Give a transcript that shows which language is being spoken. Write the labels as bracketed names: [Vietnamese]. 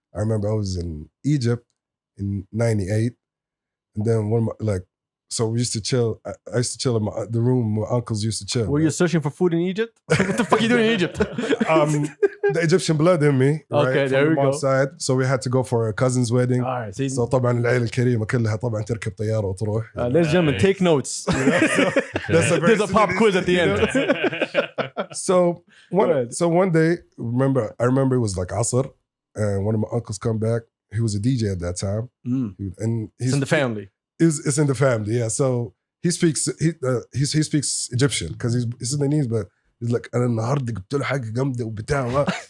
[English] I remember I was in Egypt in '98, and then one of my, like, so we used to chill. I used to chill in the room where my uncles used to chill. Were you searching for food in Egypt? What the fuck are you doing in Egypt? The Egyptian blood in me. Right, Okay, there we go. Side, so we had to go for a cousin's wedding. All right, see, So [Arabic] طبعا العيلة الكريمة كلها طبعا تركب طيارة وتروح. [English] ladies and gentlemen, take notes. There's a pop quiz at the end. So one day, I remember it was like Asr, and one of my uncles come back. He was a DJ at that time, and It's in the family. It's in the family, yeah. So he speaks Egyptian because he's Sudanese, but he's like [Arabic] أنا النهاردة جبت له حاجة جامدة وبتاع.